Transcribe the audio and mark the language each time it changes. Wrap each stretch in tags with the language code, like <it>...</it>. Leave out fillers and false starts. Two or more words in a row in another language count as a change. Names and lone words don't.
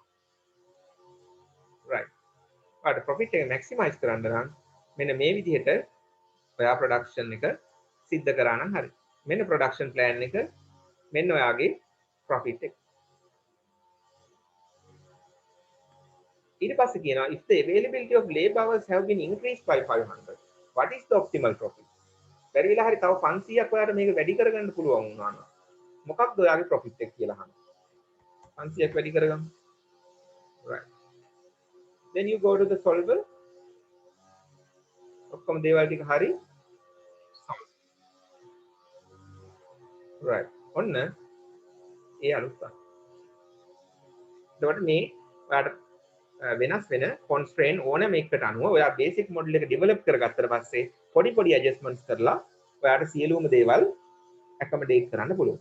<si>right. ඔයාට profit එක maximize කරන්න නම් මෙන්න මේ විදිහට ඔයා production එක සිද්ධ කරා නම් හරි. මෙන්න</si> <en>production plan</en> <si>එක මෙන්න ඔයාගේ profit එක. ඊට පස්සේ කියනවා</si> <en>if the availability of labor hours have been increased by 500, what is the optimal profit?</en> <si>බැරි වෙලා හරි තව 500ක් ඔයාලට මේක වැඩි කරගන්න පුළුවන් වුණා නම් මොකක්ද ඔයාගේ profit එක කියලා අහනවා. 500ක් වැඩි කරගමු.</si> <en>right. then you go to the solver.</en> <si>ඔක්කොම දේවල් ටික හරි. right. ඔන්න ඒ අලුත්. එතකොට මේ ඔයාලට වෙනස් වෙන constraint ඕනම එකකට අනුව ඔයා</si> <en>basic model</en> <si>එක develop කරගත්තට පස්සේ පොඩි පොඩි adjustments කරලා ඔයාට සියලුම දේවල් accommodate කරන්න පුළුවන්.</si>